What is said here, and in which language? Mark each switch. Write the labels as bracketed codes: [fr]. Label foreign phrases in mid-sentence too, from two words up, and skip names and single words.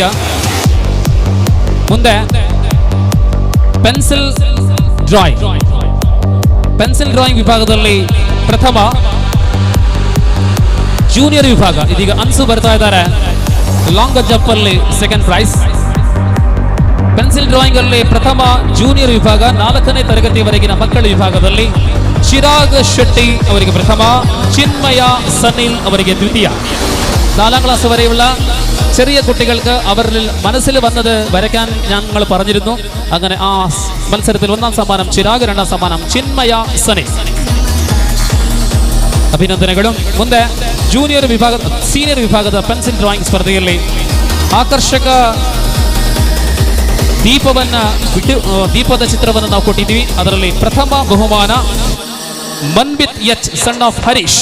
[kn] ಮುಂದೆ [en] pencil drawing [kn] ವಿಭಾಗದಲ್ಲಿ ಪ್ರಥಮ, ಜೂನಿಯರ್ ವಿಭಾಗ ಇದೀಗ ಅನ್ಸು ಬರ್ತಾ ಇದ್ದಾರೆ. [en] long jump [kn] ಅಲ್ಲಿ [en] second prize. pencil drawing [kn] ಅಲ್ಲಿ ಪ್ರಥಮ, ಜೂನಿಯರ್ ವಿಭಾಗ 4ನೇ ತರಗತಿಯವರೆಗಿನ ಮಕ್ಕಳ ವಿಭಾಗದಲ್ಲಿ ಚಿರಾಗ್ ಶೆಟ್ಟಿ ಅವರಿಗೆ ಪ್ರಥಮ, ಚಿನ್ಮಯ സനിൽ അവರಿಗೆ ദ്വിതീയ. [ml] 4ാം ക്ലാസ് വരെയുള്ള ചെറിയ കുട്ടികൾക്ക് അവരിൽ മനസ്സിൽ വന്നത് വരയ്ക്കാൻ ഞങ്ങൾ പറഞ്ഞിരുന്നു. അങ്ങനെ ആ മത്സരത്തിൽ 1ാം സമ്മാനം ചിരാഗ്, 2ാം സമ്മാനം ചിന്മയ സനിൽ. [kn] ಅಭಿನಂದನೆಗಳು. ಮುಂದೆ ಸೀನಿಯರ್ ವಿಭಾಗದ [en] pencil drawing [kn] ಸ್ಪರ್ಧೆಯಲ್ಲಿ ಆಕರ್ಷಕ ದೀಪದ ಚಿತ್ರವನ್ನು ನಾವು ಕೊಟ್ಟಿದ್ದೀವಿ. ಅದರಲ್ಲಿ ಪ್ರಥಮ ಬಹುಮಾನ ಮನ್ವಿತ್ ಎಚ್ [en] son of [kn] ಹರೀಶ್.